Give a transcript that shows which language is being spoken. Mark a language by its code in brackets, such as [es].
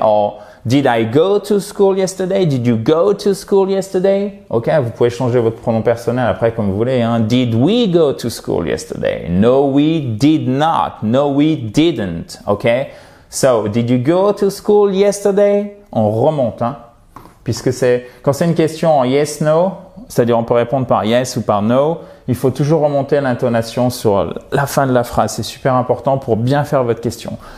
[en] Or did I go to school yesterday? Did you go to school yesterday? [fr] Ok, vous pouvez changer votre pronom personnel après comme vous voulez. Hein. [en] Did we go to school yesterday? No, we did not. No, we didn't. Ok? So, did you go to school yesterday? [fr] On remonte, hein. Puisque quand c'est une question en yes, no, c'est-à-dire on peut répondre par yes ou par no, il faut toujours remonter l'intonation sur la fin de la phrase. C'est super important pour bien faire votre question.